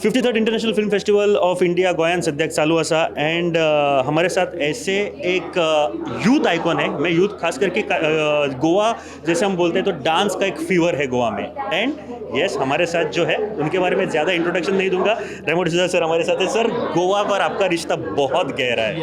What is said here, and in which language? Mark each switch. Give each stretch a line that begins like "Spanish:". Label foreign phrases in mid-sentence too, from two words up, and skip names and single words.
Hindi: 53rd इंटरनॅशनल फिल्म फेस्टिवल ऑफ इंडिया
Konkani: गोयान सद्याक चालू असा
Hindi: एंड हमारे साथ ऐसे एक
English: youth icon
Hindi: है। मैं यूथ खास करके गोवा जैसे हम बोलते हैं तो डांस का एक फीवर है गोवा में।
English: and yes
Hindi: हमारे साथ जो है उनके बारे में ज़्यादा इंट्रोडक्शन नहीं दूंगा। रेमो डिसूजा सर हमारे साथ है। सर गोवा पर आपका रिश्ता बहुत गहरा है।